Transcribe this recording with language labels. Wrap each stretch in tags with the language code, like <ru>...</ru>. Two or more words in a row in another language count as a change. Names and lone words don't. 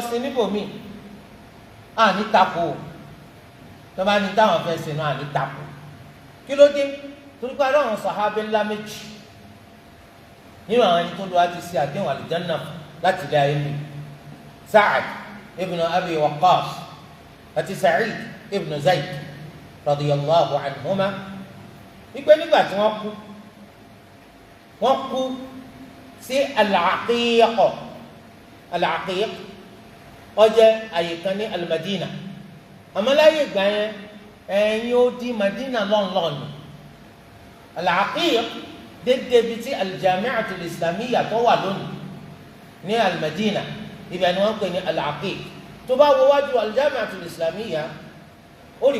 <yo>sí níbòmíì à ní tako o tó bá ní táwọn fẹ́ sinú à ní tako kí ló dé torí pé àwọn sàhábé ńlá méjì nínú àwọn ẹni tó lọ àti ṣe àdéhùn àlùjánnà láti ilé ayé mi Sa'ad ibn Abi Waqqas àti Sa'id ibn Zayd</yo> <ar>رضي الله عنهما</ar> <yo>wípé nígbà tí wọ́n kú sí Al-Aqiq Al-Aqiq ó jẹ́ àyè kan ní Al-Madina àmọ́ láyé ìgbà yẹn ẹ̀yìn ó di Madina lọ́nlọ́ọ̀nù Al-Aqiq dédé bíi ti Al-Jami'atu Al-Islamiyya tó wà lónìí ní Al-Madina ibẹ̀ ni wọ́n ń pè ní Al-Aqiq tó bá wo wájú Al-Jami'atu Al-Islamiyya ó rí</yo>